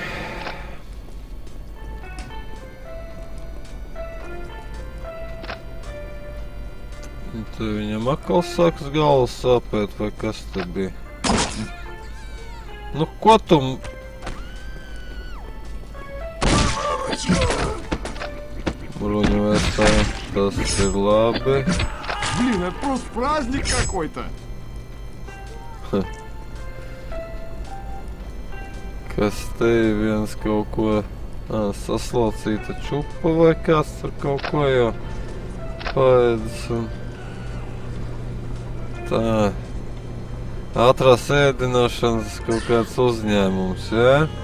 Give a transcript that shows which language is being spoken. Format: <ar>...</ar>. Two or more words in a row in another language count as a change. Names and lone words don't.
<lv>Te viņam atkal sāks galvas sāpēt, vai kas te bija? Nu, ko tu... Bruņu vēstāji, tas ir labi.</lv> <ru>Блин, это просто праздник какой-то.</ru> <lv>Kas te ir viens kaut ko... saslaucīta čupa vai kāds tur kaut ko jau paēdis un... Tā... Ātrās ēdināšanas kaut kāds uzņēmums, jā?</lv>